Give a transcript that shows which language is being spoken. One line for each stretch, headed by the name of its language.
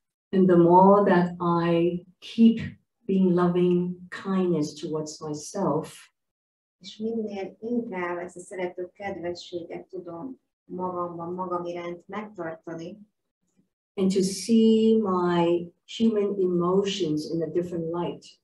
English: And the more that I keep being loving kindness towards myself,
Hungarian: és minél inkább ezt a szerető kedvességet tudom magamban, magam iránt megtartani,
English: and to see my human emotions in a different light,